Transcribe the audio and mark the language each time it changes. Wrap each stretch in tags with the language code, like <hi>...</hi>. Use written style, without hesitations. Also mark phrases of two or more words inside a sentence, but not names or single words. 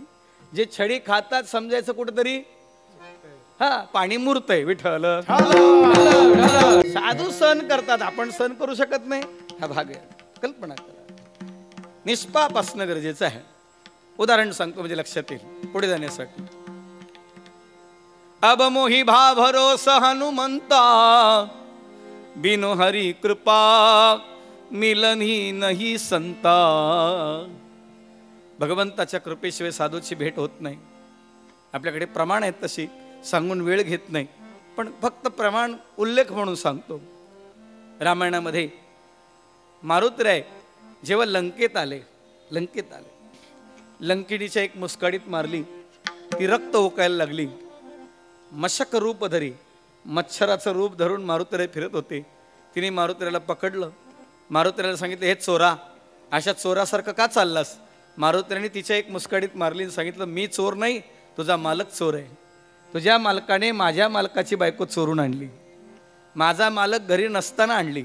<mr>जे छडी खातात समजायचं कुठेतरी पाणी मूर्त आहे. विठ्ठल साधू सहन करतात, आपण सहन करू शकत नाही, हा भाग आहे. कल्पना करा, निष्पाप असणं गरजेचं आहे. उदाहरण सांगतो म्हणजे लक्षात येईल पुढे जाण्यासाठी.</mr> <awa>अब मोही भा भरोस हनुमंता, बिनु हरी कृपा मिलनी नहीं संता.</awa> <mr>भगवंताच्या कृपेशिवाय साधूची भेट होत नाही. आपल्याकडे प्रमाण आहेत तशी, सांगून वेळ घेत नाही, पण फक्त प्रमाण उल्लेख म्हणून सांगतो. रामायणामध्ये मारुतराय जेव्हा लंकेत आले, लंकिणीच्या एक मुस्काडीत मारली, ती रक्त ओकायला लागली.</mr> <awa>मशक रूप धरी,</awa> <mr>मच्छराचं रूप धरून मारुतराय फिरत होते. तिने मारुतरायला पकडलं, मारुतरायला सांगितलं, हे चोरा, अशा चोरासारखं का चाललास? मारुतरायाने तिच्या एक मुस्काडीत मारली आणि सांगितलं, मी चोर नाही, तुझा मालक चोर आहे. तुझ्या मालकाने माझ्या मालकाची बायको चोरून आणली, माझा मालक घरी नसताना आणली.</mr>